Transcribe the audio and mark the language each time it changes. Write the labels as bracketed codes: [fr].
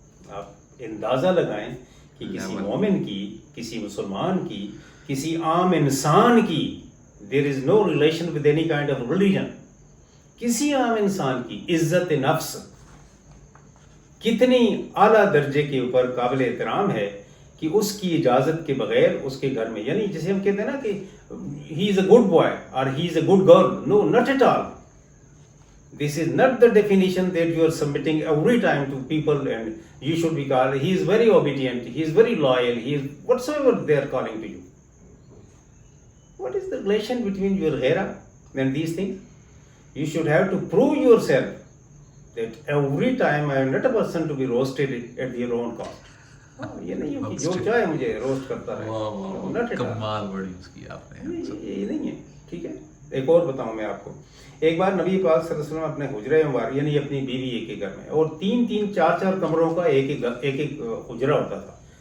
[ur] آپ اندازہ لگائیں کہ کسی مومن کی، کسی مسلمان کی، کسی عام انسان کی، [en] there is no relation with any kind of religion، [ur] کسی عام انسان کی عزت نفس کتنی اعلیٰ درجے کے اوپر قابل احترام ہے کہ اس کی اجازت کے بغیر اس کے گھر میں، یعنی جسے ہم کہتے ہیں نا کہ [en] he is a good boy or he is a good girl. No, not at all. This is not the definition that you are submitting every time to people, and you should be called, he is very obedient, he is very loyal, he is whatsoever they are calling to you. What is the relation between your ghera and these things? You should have to prove yourself that every time I am not a person to be roasted at your own cost. [ur] یہ نہیں ہے کہ جو چاہے مجھے roast کرتا رہے. کمال بڑی اس کی آپ نے. یہ نہیں ہے. ٹھیک ہے. ایک اور بتاؤں میں آپ کو. ایک بار نبی پاک صلی اللہ علیہ وسلم اپنے حجرہ مبارک یعنی اپنی بیوی ایک ایک گھر میں اور 3 4 کمروں کا ایک حجرہ ہوتا تھا.